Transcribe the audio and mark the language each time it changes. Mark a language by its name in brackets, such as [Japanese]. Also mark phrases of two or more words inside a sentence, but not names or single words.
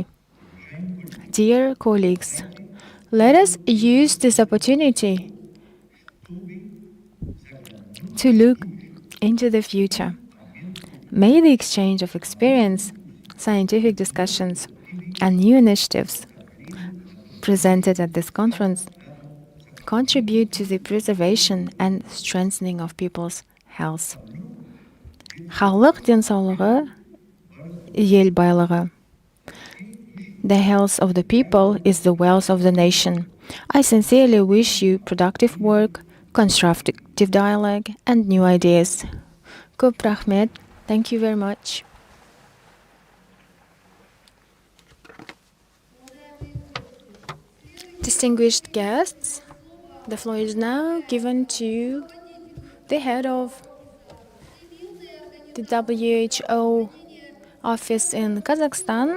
[English] Dear colleagues, let us use this opportunity to look into the future. May the exchange of experience, scientific discussions, and new initiatives presented at this conference contribute to the preservation and strengthening of people's health. [Kazakh] Халық денсаулығы, ел байлығы. [English] The health of the people is the wealth of the nation. I sincerely wish you productive work, constructive dialogue, and new ideas. [Kazakh] Көп рахмет. [English] Thank you very much. Distinguished guests, the floor is now given to the head of the WHO office in Kazakhstan.